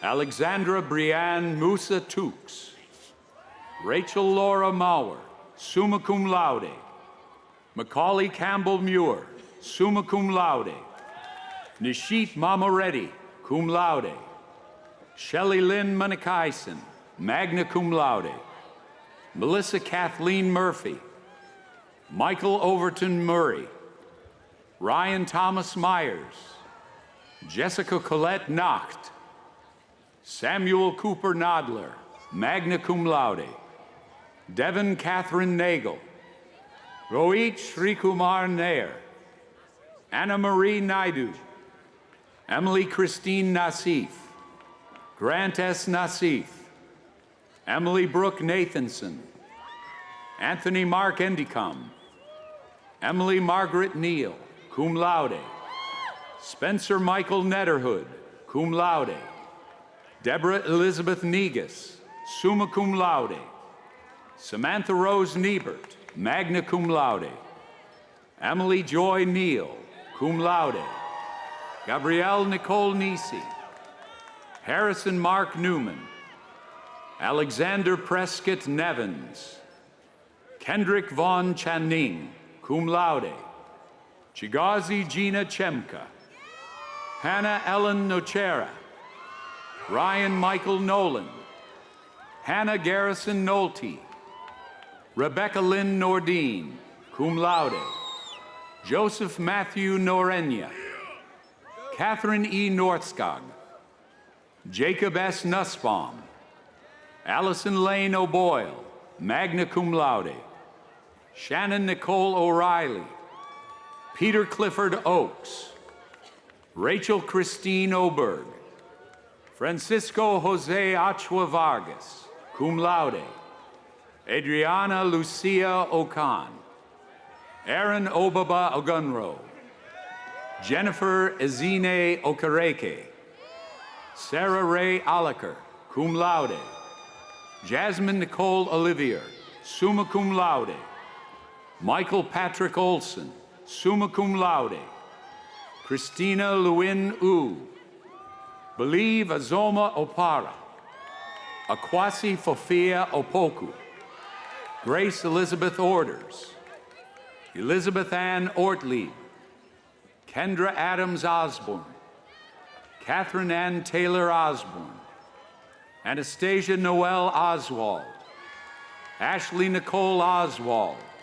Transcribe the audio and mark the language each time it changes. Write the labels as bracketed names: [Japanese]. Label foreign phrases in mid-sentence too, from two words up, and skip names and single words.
[English] Alexandra Brianne Musa Tukes. Rachel Laura Mauer, [Latin] summa cum laude. [English] Macaulay Campbell Muir, [Latin] summa cum laude. [English] Nishit Mamareddy, [Latin] cum laude. [English] Shelley Lynn Manakaisen, [Latin] magna cum laude. [English] Melissa Kathleen Murphy. Michael Overton Murray. Ryan Thomas Myers. Jessica Colette Nacht. Samuel Cooper Nodler, [Latin] magna cum laude. [English] Devin Catherine Nagel. Rohit Srikumar Nair. Anna Marie Naidu. Emily Christine Nassif. Grant S. Nassif. Emily Brooke Nathanson. Anthony Mark Endicom. Emily Margaret Neal, [Latin] cum laude. [English] Spencer Michael Netterhood, [Latin] cum laude. [English] Deborah Elizabeth Negus, [Latin] summa cum laude. [English] Samantha Rose Niebert, [Latin] magna cum laude. [English] Emily Joy Neal, [Latin] cum laude. [English] Gabrielle Nicole Nisi. Harrison Mark Newman. Alexander Prescott Nevins. Kendrick Vaughn Channing, [Latin] cum laude. [English] Chigazi Gina Chemka. Hannah Ellen Nochera. Ryan Michael Nolan. Hannah Garrison Nolte. Rebecca Lynn Nordine, [Latin] cum laude. [English] Joseph Matthew Norenya. Catherine E. Northskog. Jacob S. Nussbaum. Allison Lane O'Boyle, [Latin] magna cum laude. [English] Shannon Nicole O'Reilly. Peter Clifford Oakes. Rachel Christine Oberg. Francisco Jose Achua Vargas, [Latin] cum laude. [English] Adriana Lucia Okan. Aaron Obaba Ogunro. Jennifer Ezine Okereke. Sarah Ray Alaker, [Latin] cum laude. [English] Jasmine Nicole Olivier, [Latin] summa cum laude. [English] Michael Patrick Olson, [Latin] summa cum laude. [English] Christina Lewin U. Believe Azoma Opara. Akwasi Fofia Opoku. Grace Elizabeth Orders. Elizabeth Ann Ortlieb. Kendra Adams Osborne. Catherine Ann Taylor Osborne. Anastasia Noel Oswald. Ashley Nicole Oswald.